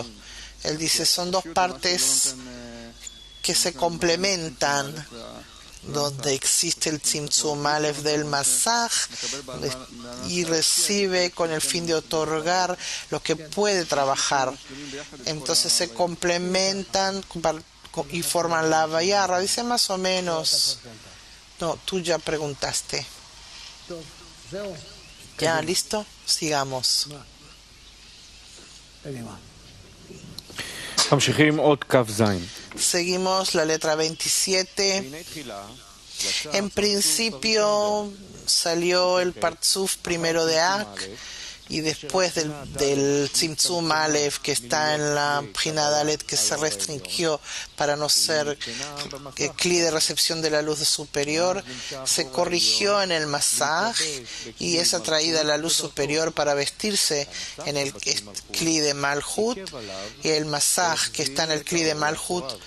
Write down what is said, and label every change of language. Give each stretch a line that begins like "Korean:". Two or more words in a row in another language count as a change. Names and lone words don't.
Spanish: Él dice, son dos partes que se complementan, donde existe el
Hebrew: צמצום אלף
Spanish: del Masaj y recibe con el fin de otorgar lo que puede trabajar. Entonces se complementan y forman la Havaya. Dice más o menos. No, tú ya preguntaste. ¿Ya listo? Sigamos.
Hebrew: ממשיכים עוד כ"ז.
Spanish: Seguimos la letra 27. En principio salió el Partzuf primero de Ak y después del
Hebrew: צמצום אלף,
Spanish: que está en la
Hebrew: בחינה דלת,
Spanish: que se restringió para no ser cli de recepción de la luz superior, se corrigió en el Masaj y es atraída la luz superior para vestirse en el cli de Malhut, y el Masaj, que está en el cli de Malhut,